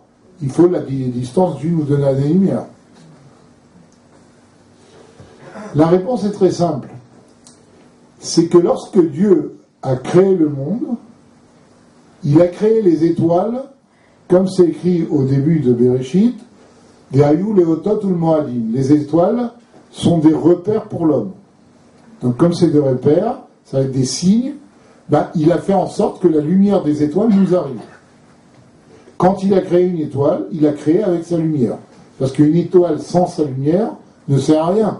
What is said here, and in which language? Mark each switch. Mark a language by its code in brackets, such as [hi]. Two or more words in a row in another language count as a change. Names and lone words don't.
[fr] Il faut la distance d'1 ou 2 années-lumière. La réponse est très simple. C'est que lorsque Dieu a créé le monde, il a créé les étoiles, comme c'est écrit au début de Bereshit, [he] והיו לאותות ולמועדים. [fr] Les étoiles sont des repères pour l'homme. Donc comme c'est des repères, ça va être des signes, il a fait en sorte que la lumière des étoiles nous arrive. Quand il a créé une étoile, il a créé avec sa lumière. Parce qu'une étoile sans sa lumière ne sert à rien.